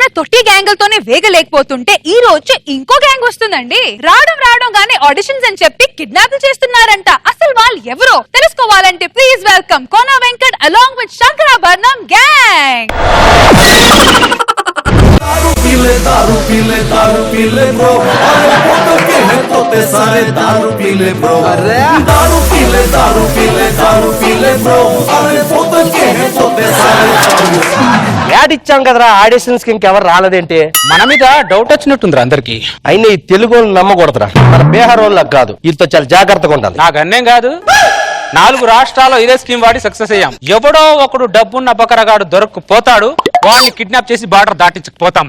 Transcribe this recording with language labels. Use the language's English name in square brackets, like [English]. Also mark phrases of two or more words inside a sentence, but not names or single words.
[Telugu] తొట్టి గ్యాంగులతోనే వేగలేకపోతుంటే ఈ రోజు ఇంకో గ్యాంగ్ వస్తుందండి. రావడం గానీ ఆడిషన్స్ అని చెప్పి కిడ్నాప్ చేస్తున్నారంట. అసలు వాళ్ళు ఎవరో తెలుసుకోవాలంటే [English] please welcome [Telugu] కోనా వెంకట్ [English] along with [Telugu] శంకరాభరణం గ్యాంగ్. [Hindi] दारू पी ले ब्रो अरे फोटो के है तोते सारे दारू पी ले ब्रो अरे दारू पी ले ब्रो अरे फोटो के है तोते सारे [Telugu] యాడ్ ఇచ్చాం కదరా ఆడిషన్స్ కి ఇంకెవరు రాలేదేంటి? మన మీద డౌట్ వచ్చినట్టుందిరా అందరికి. అయినా ఈ తెలుగు నమ్మకూడదురా, మన బీహార్ వాళ్ళకి కాదు, వీటితో చాలా జాగ్రత్తగా ఉండాలి. నాకు అన్నేం కాదు, 4 రాష్ట్రాల్లో ఇదే స్కీమ్ వాడి సక్సెస్ అయ్యాం. ఎవడో ఒకడు డబ్బున్న బకరగాడు దొరకపోతాడు, వాడిని కిడ్నాప్ చేసి బార్డర్ దాటించకపోతామా?